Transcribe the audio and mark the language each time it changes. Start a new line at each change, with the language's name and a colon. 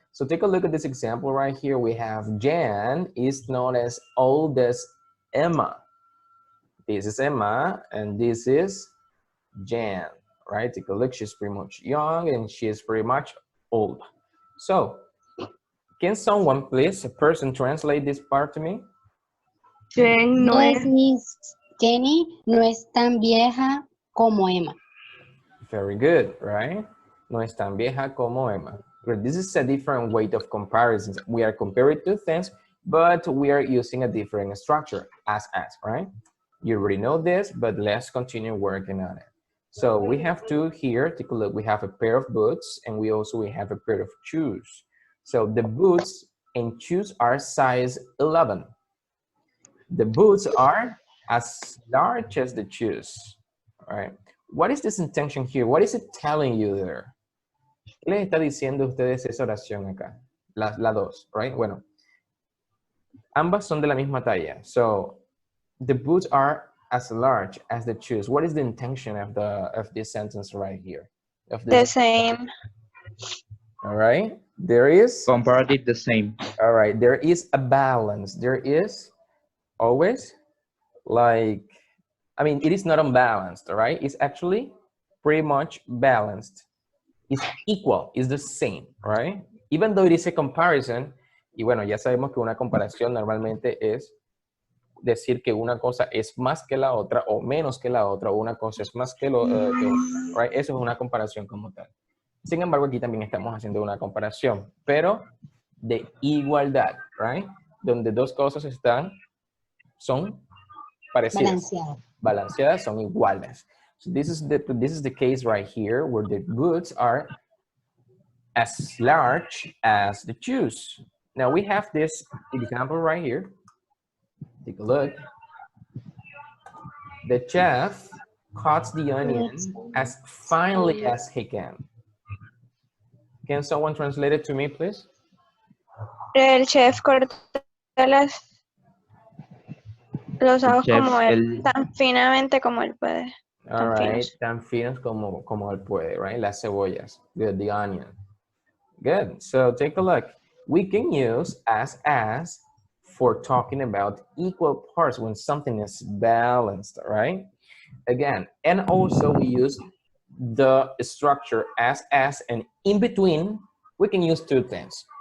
English: So take a look at this example right here. We have Jan is known as old as Emma. This is Emma, and this is Jan, right? Take a look. She's pretty much young, and she is pretty much old. So, can someone please, a person, translate this part to me?
Spanish: Jen no
English: Yes,
Spanish: es, Miss Jenny no es tan vieja como Emma.
English: Very good, right?
Spanish: No es tan vieja como Emma.
English: Good. This is a different way of comparisons. We are comparing two things, but we are using a different structure, as, right? You already know this, but let's continue working on it. So we have two here. Take a look. We have a pair of boots, and we have a pair of shoes. So the boots and shoes are size 11. The boots are as large as the shoes. All right. What is this intention here? What is it telling you there?
Spanish: ¿Qué les está diciendo a ustedes esa oración acá? La dos, right? Bueno, ambas son de la misma talla.
English: So the boots are as large as the shoes. What is the intention of this sentence right here? The same. All right. There is Comparative the same. all right. There is a balance. There is always like, I mean, it is not unbalanced, all right? It's actually pretty much balanced. It's equal, it's the same, right? Even though it is a comparison,
Spanish: y bueno, ya sabemos que una comparación normalmente es decir que una cosa es más que la otra o menos que la otra, o una cosa es más que lo right? Eso es una comparación como tal. Sin embargo, aquí también estamos haciendo una comparación, pero de igualdad, right? Donde dos cosas son parecidas. Balanceadas, son iguales.
English: So this is the case right here where the boots are as large as the shoes. Now we have this example right here. Take a look. The chef cuts the onion as finely as he can. Can someone translate it to me, please?
Spanish: El chef corta los ajos tan finamente como él puede. All right, tan finos como él puede, right? Las cebollas,
English: good, the onion. Good, so take a look. We can use as for talking about equal parts when something is balanced, right? Again, and also we use the structure as, and in between, we can use two things.